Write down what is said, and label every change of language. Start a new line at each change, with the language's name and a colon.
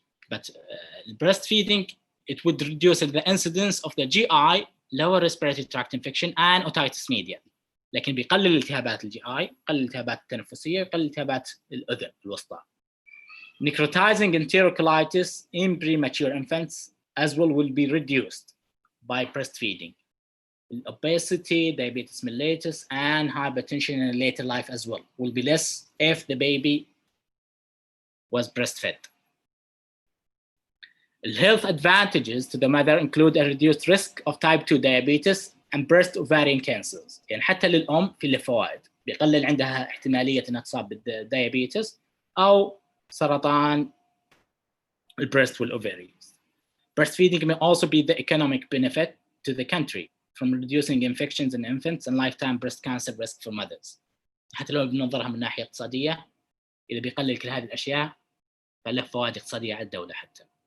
English: But breastfeeding it would reduce the incidence of the GI, lower respiratory tract infection and otitis media.
Arabic: لكن بيقلل التهابات الجي اي، يقلل الالتهابات التنفسية، يقلل التهابات الأذن الوسطى.
English: Necrotizing enterocolitis in premature infants as well will be reduced by breastfeeding. Obesity, diabetes mellitus, and hypertension in later life as well will be less if the baby was breastfed. The health advantages to the mother include a reduced risk of type 2 diabetes and breast ovarian cancers.
Arabic: يعني حتى للأم في له فوائد، بيقلل عندها احتمالية أنها تصاب بالديابيتس أو سرطان البريست والovaries.
English: Breastfeeding may also be the economic benefit to the country from reducing infections in infants and lifetime breast cancer risk for mothers.
Arabic: حتى لو بننظرها من ناحية اقتصادية، إذا بيقلل كل هذه الأشياء فله فوائد اقتصادية على الدولة حتى.